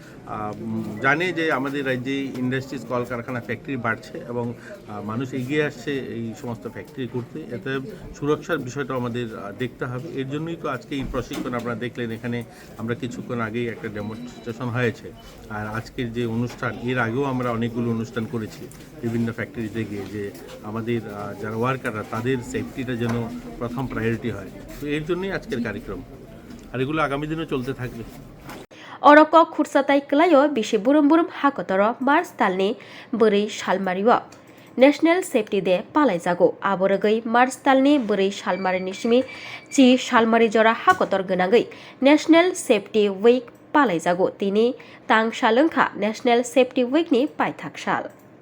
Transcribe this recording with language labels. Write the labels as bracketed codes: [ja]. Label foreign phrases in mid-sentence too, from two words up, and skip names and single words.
[bn] জানে যে আমাদের রাজ্যে ইন্ডাস্ট্রিজ কলকারখানা ফ্যাক্টরি বাড়ছে এবং মানুষ এগিয়ে আসছে এই সমস্ত ফ্যাক্টরি করতে এতে সুরক্ষার বিষয়টা আমাদের দেখতে হবে এর জন্যই তো আজকে এই প্রশিক্ষণ আপনারা দেখলেন এখানে আমরা কিছুক্ষণ আগেই একটা ডেমনস্ট্রেশন হয়েছে আর আজকের যে অনুষ্ঠান এর আগেও আমরা অনেকগুলো অনুষ্ঠান করেছি বিভিন্ন ফ্যাক্টরিতে গিয়ে যে আমাদের যারা ওয়ার্কাররা তাদের সেফটিটা যেন প্রথম প্রায়োরিটি হয় তো এর জন্যই আজকের কার্যক্রম আর এগুলো আগামী দিনেও চলতে থাকবে [trp] अरक खुरसाताय क्लायो बिसे बुरुम बुरुम हाकतर मार्च तालनि बोरै सालमारिओ नेशनल सेफ्टी डे पालायजागो आबोरगै मार्च तालनि बोरै सालमारिनि सिमि ची सालमारि जरा हाकतर गोनाङै नेशनल सेफ्टी वीक पालायजागो तिनि तां सालंखा नेशनल सेफ्टी वीकनि पायथाक साल